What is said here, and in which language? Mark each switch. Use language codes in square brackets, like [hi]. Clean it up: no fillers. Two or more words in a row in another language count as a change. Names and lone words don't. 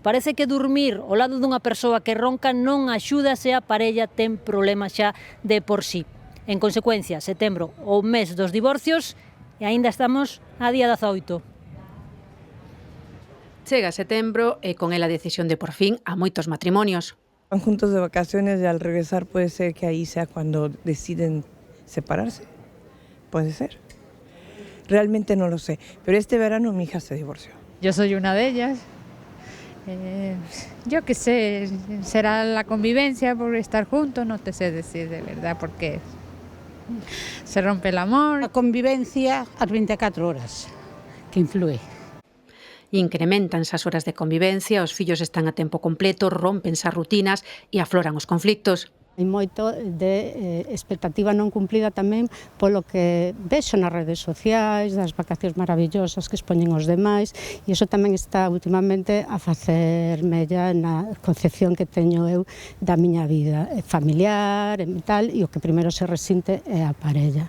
[gl] Parece que dormir ao lado dunha persoa que ronca non axuda se a parella ten problemas xa de por sí. En consecuencia, setembro, o mes dos divorcios, e aínda estamos a día 18. Chega setembro e con ela a decisión de por fin a moitos matrimonios. [es] Van juntos de vacaciones y al regresar puede ser que ahí sea cuando deciden separarse. Puede ser. Realmente no lo sé. Pero este verano mi hija se divorció. Yo soy una de ellas. Yo qué sé, será la convivencia por estar juntos, no te sé decir de verdad por qué. Se rompe el amor. [gl] A convivencia ás 24 horas, que influe. Incrementanse as horas de convivencia, os fillos están a tempo completo, rompense as rutinas e afloran os conflictos. Hai moito de expectativa non cumplida tamén polo que vexo nas redes sociais, das vacacións maravillosas que expoñen os demais, e iso tamén está últimamente a facer mella na concepción que teño eu da miña vida familiar e tal, e o que primeiro se resinte é a parella.